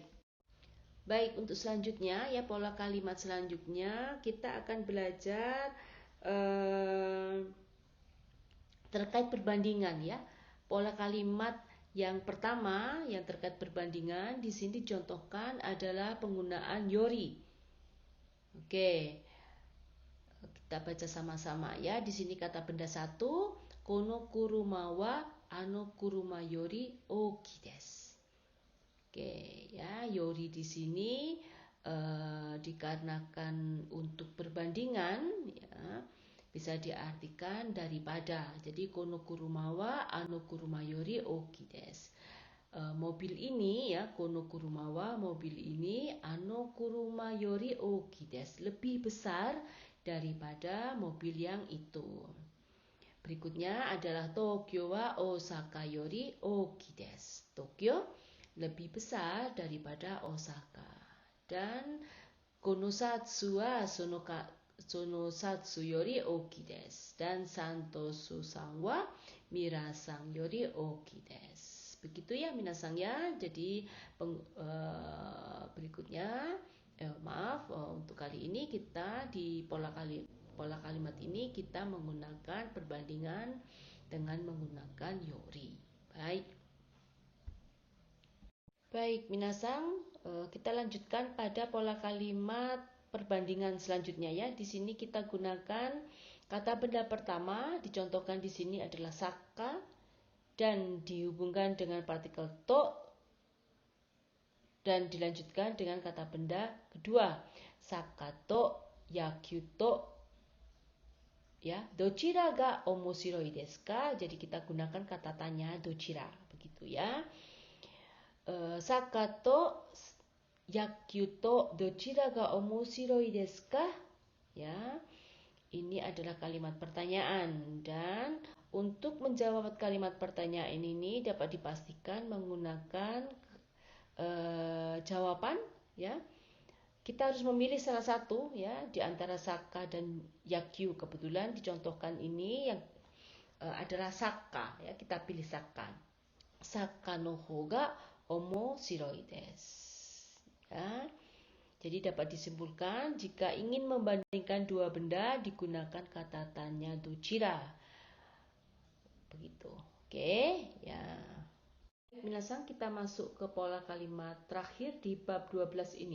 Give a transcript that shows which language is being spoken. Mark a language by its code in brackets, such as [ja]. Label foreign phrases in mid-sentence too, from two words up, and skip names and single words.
[id] Baik, untuk selanjutnya ya pola kalimat selanjutnya kita akan belajar terkait perbandingan ya. Pola kalimat yang pertama yang terkait perbandingan di sini dicontohkan adalah penggunaan yori. Oke. Kita baca sama-sama ya. Di sini kata benda satu, [ja] この車はあの車より大きいです. [id] Oke, ya, yori di sini dikarenakan untuk perbandingan ya, bisa diartikan daripada. [ja] Jadi この車はあの車より大きいです. [id] Mobil ini ya, [ja] この車は [id] mobil ini [ja] あの車より大きいです, [id] lebih besar daripada mobil yang itu. Berikutnya adalah [ja] 東京は大阪より大きいです. [id] Tokyo lebih besar daripada Osaka. [ja] Dan この冊はその冊より大きいです. Dan サントスさんはミラさんより大きいです. [id] Begitu ya minasang ya. Jadi berikutnya Untuk kali ini kita di pola kalimat ini kita menggunakan perbandingan dengan menggunakan yori. Baik, minasang, kita lanjutkan pada pola kalimat perbandingan selanjutnya ya. Di sini kita gunakan kata benda pertama, dicontohkan di sini adalah saka dan dihubungkan dengan partikel to dan dilanjutkan dengan kata benda kedua, [ja] サッカーと野球と [id] ya, [ja] どちらが面白いですか? [id] Jadi kita gunakan kata tanya dochira, begitu ya. [ja] サッカーと野球とどちらが面白いですか? [id] Ya. Ini adalah kalimat pertanyaan dan untuk menjawab kalimat pertanyaan ini dapat dipastikan menggunakan jawaban ya. Kita harus memilih salah satu ya di antara saka dan yakyu. Kebetulan dicontohkan ini yang adalah saka ya, kita pilih saka. [ja] サッカーの方が面白いです. [id] Ya. Jadi dapat disimpulkan jika ingin membandingkan dua benda digunakan kata tanya dochira. Begitu. Oke, ya. Minasang, kita masuk ke pola kalimat terakhir di bab 12 ini.